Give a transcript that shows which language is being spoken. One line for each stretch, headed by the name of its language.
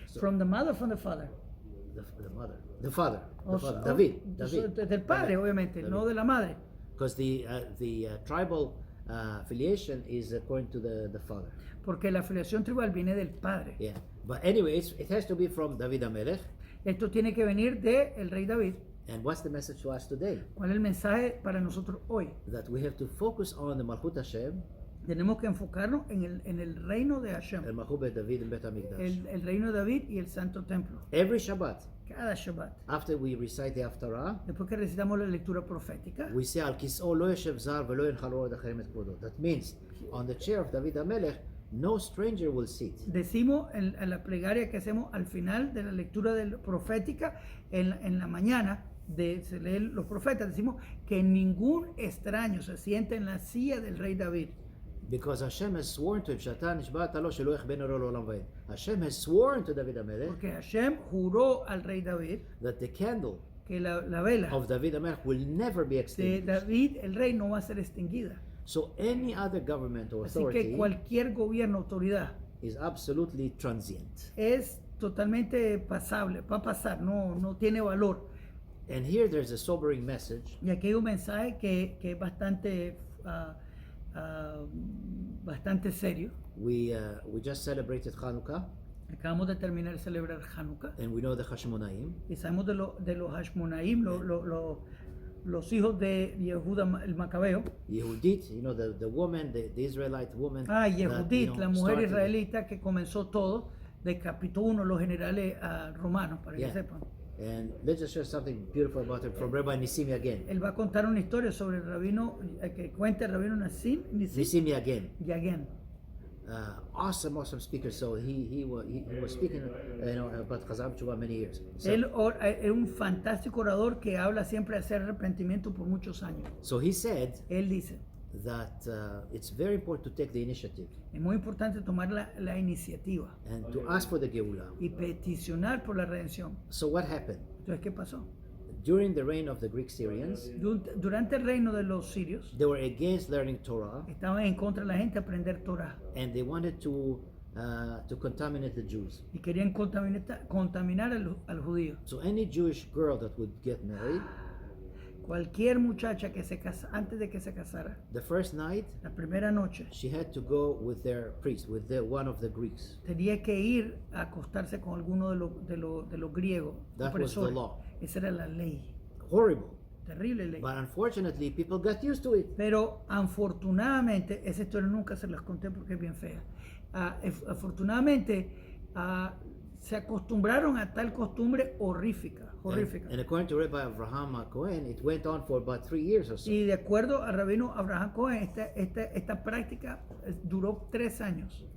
English: From the mother, from the father. the mother, the father, Also, David,
Spanish: del padre, obviamente, David. no de la madre.
English: because the tribal affiliation is according to the father.
Spanish: Porque la afiliación tribal viene del padre.
English: Yeah. But anyway, it has to be from David HaMelech.
Spanish: Esto tiene que venir de el rey David.
English: And what's the message to us today?
Spanish: ¿Cuál es el mensaje para nosotros hoy?
English: That we have to focus on the Malchut Hashem,
Spanish: Tenemos que enfocarnos en el reino de Hashem,
Hebrew: el Malchut Bet David and Bet HaMikdash.
Spanish: el reino de David y el santo templo.
English: Every Shabbat,
Spanish: Cada Shabbat.
English: after we recite the Haftarah,
Spanish: Después que recitamos la lectura profética,
English: we say,
Hebrew: Al kis'o lo yeshev zar velo yenchal orad acharem et kvodo.
English: That means, on the chair of David HaMelech, no stranger will sit.
Spanish: decimos en la plegaria que hacemos al final de la lectura profética en la mañana, se lee los profetas, decimos que ningún extraño se siente en la silla del rey David.
English: Because Hashem has sworn to him,
Hebrew: Shatan Nishba'at lo shelo yachbenu lo לעולם ועד.
English: Hashem has sworn to David HaMelech
Spanish: Porque Hashem juró al rey David
English: that the candle
Spanish: que la vela
English: of David HaMelech will never be
Spanish: de
English: extinguished.
Spanish: David, el rey, no va a ser extinguida.
English: So any other government or
Spanish: Así que
English: authority
Spanish: cualquier gobierno, autoridad,
English: is absolutely transient.
Spanish: es totalmente pasable, va a pasar, no tiene valor.
English: And here there's a sobering message
Spanish: Y aquí hay un mensaje que es bastante serio.
English: we just celebrated Hanukkah,
Spanish: Acabamos de terminar de celebrar Hanukkah
English: and we know the Hashmonaim.
Spanish: y sabemos de los Hashmonaim, los hijos de Yehuda el Macabeo.
English: Yehudit, you know, the woman, the Israelite woman.
Spanish: Yehudit, la mujer
English: started-
Spanish: israelita que comenzó todo, decapitó uno de los generales romanos, para
English: Yeah.
Spanish: que sepan.
English: And let's just share something beautiful about her from Rabbi Nisimi again.
Spanish: Él va a contar una historia sobre el rabino, que cuenta el rabino Nisim
English: Nisimi again. Yagen. Awesome speaker. So he was speaking, about Chazal Tshuva many years. So,
Spanish: Él es un fantástico orador que habla siempre de hacer arrepentimiento por muchos años.
English: so he said
Spanish: Él dice,
English: that it's very important to take the initiative
Spanish: es muy importante tomar la iniciativa
English: and to ask for the Geulah.
Spanish: y peticionar por la redención.
English: So what happened?
Spanish: Entonces, ¿qué pasó?
English: During the reign of the Greek Syrians,
Spanish: Durante el reino de los sirios,
English: they were against learning Torah,
Spanish: estaban en contra de la gente aprender Torah
English: and they wanted to contaminate the Jews.
Spanish: y querían contaminar al judío.
English: So any Jewish girl that would get married,
Spanish: Cualquier muchacha que se casa, antes de que se casara,
English: the first night
Spanish: la primera noche,
English: she had to go with their priest, with one of the Greeks.
Spanish: tenía que ir a acostarse con alguno de los griegos
English: That was the
Spanish: opresores.
English: law.
Spanish: Esa era la ley,
English: Horrible.
Spanish: terrible ley.
English: But unfortunately, people got used to it.
Spanish: Pero afortunadamente, esa historia nunca se las conté porque es bien fea. Afortunadamente, se acostumbraron a tal costumbre horrífica.
English: And according to Rabbi Avraham Cohen, it went on for about 3 years or so.
Spanish: Y de acuerdo al rabino Abraham Cohen, esta práctica duró 3 años.